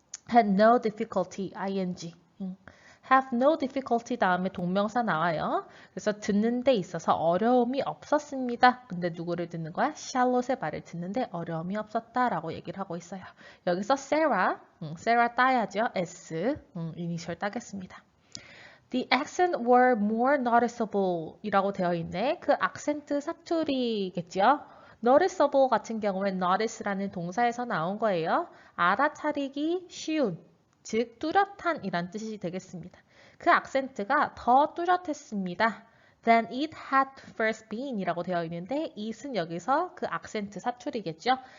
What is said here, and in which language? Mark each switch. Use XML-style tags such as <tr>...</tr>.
<en>Had no difficulty, ing. Have no difficulty</en> <ko>다음에 동명사 나와요. 그래서 듣는 데 있어서 어려움이 없었습니다. 근데 누구를 듣는 거야? 샬롯의 말을 듣는데 어려움이 없었다라고 얘기를 하고 있어요. 여기서 Sarah 따야죠. S, 이니셜 따겠습니다.</ko> <en>The accent were more noticeable</en> <ko>이라고 되어 있네. 그 악센트 사투리겠죠? noticeable 같은 경우엔 notice라는 동사에서 나온 거예요. 알아차리기 쉬운, 즉 뚜렷한 이란 뜻이 되겠습니다. 그 악센트가 더 뚜렷했습니다.</ko> <en>than it had first been</en> <ko>이라고 되어 있는데 it은 여기서 그 악센트 사투리겠죠.</ko>